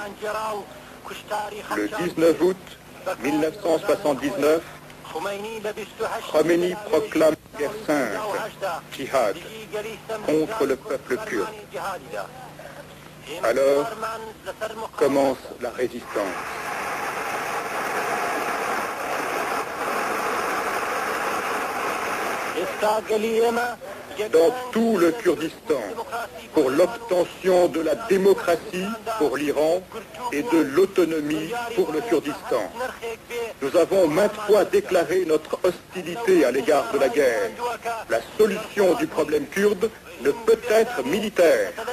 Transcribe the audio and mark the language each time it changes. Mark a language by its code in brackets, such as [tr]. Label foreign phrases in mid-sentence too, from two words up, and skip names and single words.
[fr] Le 19 août 1979, Khomeini proclame la guerre sainte, djihad, contre le peuple kurde. Alors commence la résistance. [ckb] ئێستا گەلی ئێمە [fr] dans tout le Kurdistan pour l'obtention de la démocratie pour l'Iran et de l'autonomie pour le Kurdistan. Nous avons maintes fois déclaré notre hostilité à l'égard de la guerre. La solution du problème kurde ne peut être militaire.